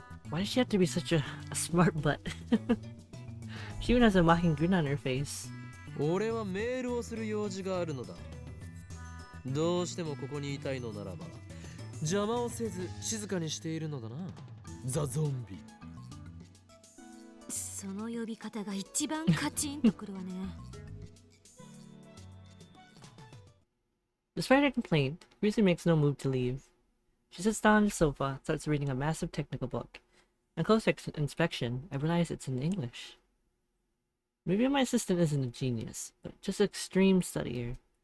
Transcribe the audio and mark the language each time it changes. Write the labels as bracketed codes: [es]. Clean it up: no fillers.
[en] Why does she have to be such a smart butt? She even has a mocking grin on her face. [ja] 俺はメールをする用事があるのだ。どうしてもここにいたいのならば邪魔をせず静かにしているのだな。ザ・ゾンビ。その呼び方が一番カチンとくるわね。 [en] Despite her complaint, Rizu makes no move to leave. She sits down on the sofa, starts reading a massive technical book. On closer inspection, I realize it's in English. Maybe my assistant isn't a genius, but just an extreme studier.